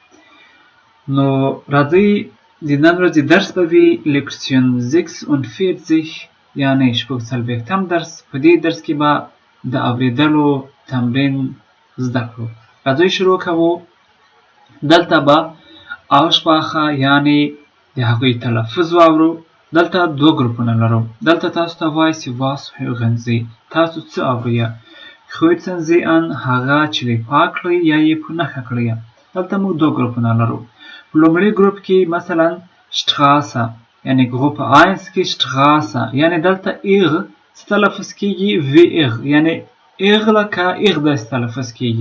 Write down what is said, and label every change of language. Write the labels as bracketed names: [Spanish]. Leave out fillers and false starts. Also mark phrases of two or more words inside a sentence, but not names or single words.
[Pashto] نو راځئ د نن ورځې درس به وي Lektion 46 یعنې 46م درس. په دې درس کې به د اورېدلو تمرین زده کړو. راځئ شروع کوو. دلته به Aussprache یعنې د هغوی تلفظ واورو. دلته دوه ګروپونه لرو. دلته تاسو ته وایي چې [German] was hören Sie، [Pashto] تاسو څه اورئ. [German] kreuzen Sie an، [Pashto] هغه چې پاک کړئ یا یې په نښه کړئ. دلته موږ دوه ګروپونه لرو. په لومړي ګروپ کې مثلا Straße یعنې ګروپ 1 کې Straße یعنې دلته اغ څه تلفظ کېږي wie اغ یعنې اغ لکه اغ داسې تلفظ کېږي.